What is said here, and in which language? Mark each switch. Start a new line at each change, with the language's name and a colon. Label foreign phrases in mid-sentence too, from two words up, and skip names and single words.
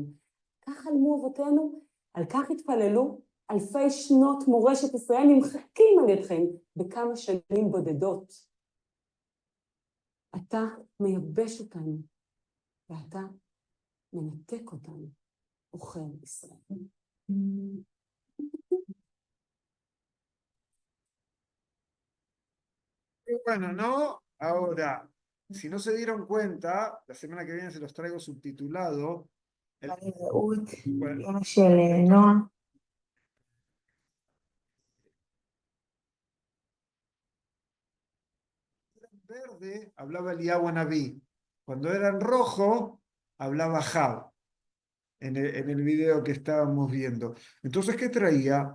Hebrew: כך חלמו אבותינו, על כך התפללו. אלפי שנות מורשת ישראל נמחקים על ידכם בכמה שנים בודדות. אתה מייבש אותנו, ואתה מנתק אותנו, עוכר ישראל.
Spanish: Bueno, ¿no? Ahora, si no se dieron cuenta, la semana que viene se los traigo subtitulado.
Hebrew: אמא של נועה.
Spanish: Verde hablaba Eliyahu Anabí. Cuando era en rojo, hablaba Jab en el video que estábamos viendo. Entonces, ¿qué traía?